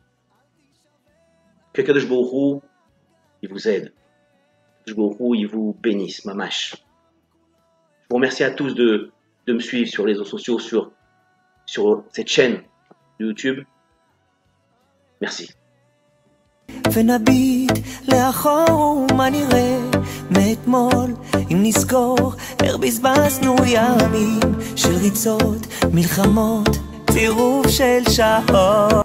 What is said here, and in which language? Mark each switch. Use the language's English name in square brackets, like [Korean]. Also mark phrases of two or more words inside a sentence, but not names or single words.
[Hebrew] Que קדוש ברוך הוא, [French] il vous aide. [Hebrew] קדוש ברוך הוא, [French] il vous bénisse, mamash. Je vous remercie à tous de me suivre sur les réseaux sociaux, sur cette chaîne de YouTube. Merci. [Hebrew] ונביט לאחור מה נראה מאתמול אם נזכור איך בזבזנו ימים של ריצות, מלחמות, צירוף של שעות